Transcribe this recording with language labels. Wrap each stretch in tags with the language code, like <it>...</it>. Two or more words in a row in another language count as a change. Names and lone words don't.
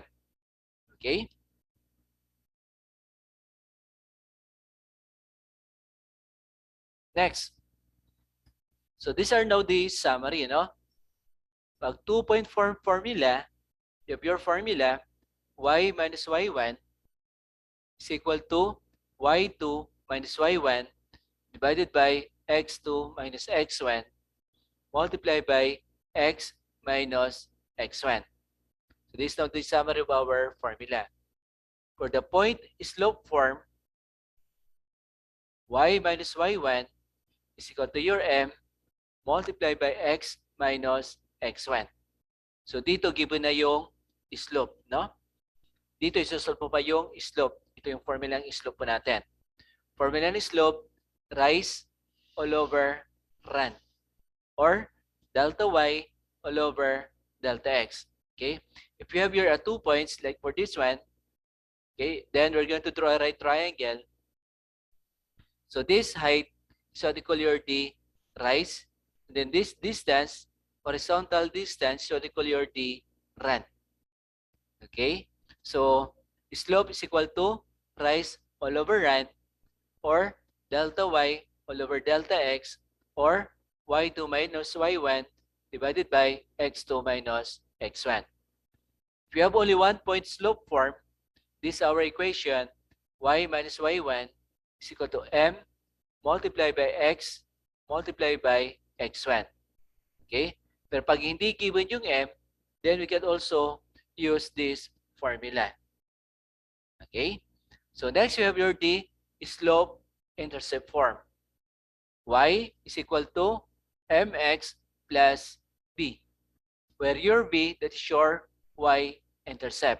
<en>Okay? Next. So these are now the summary, no? Pag 2-point formula, you have your formula, y minus y1 is equal to y2 minus y1 divided by x2 minus x1 multiplied by x minus x1. So this is now the summary of our formula. For the point slope form, y minus y1 is equal to your m multiplied by x minus x1.</en> <tl>So dito given na yung slope, no? Dito isosolve mo pa yung slope. Ito yung formula ng slope po natin.</tl> <en>Formula ng slope, rise all over run. Or delta y all over delta x. Okay? If you have your 2 points, like for this one, okay, then we're going to draw a right triangle. So this height is what we call your d rise. And then this distance, horizontal distance, is what we call your d run. Okay? So slope is equal to rise all over run or delta y all over delta x or y2 minus y1 divided by x2 minus x1. If you have only 1 point slope form, this is our equation, y minus y1 is equal to m multiplied by x multiplied by x1. Okay?</en> <tl>Pero pag hindi</tl> <en>given yung m, then we can also use this formula. Okay? So next you have your d slope intercept form. Y is equal to mx plus b, where your b, that is your y-intercept.</en>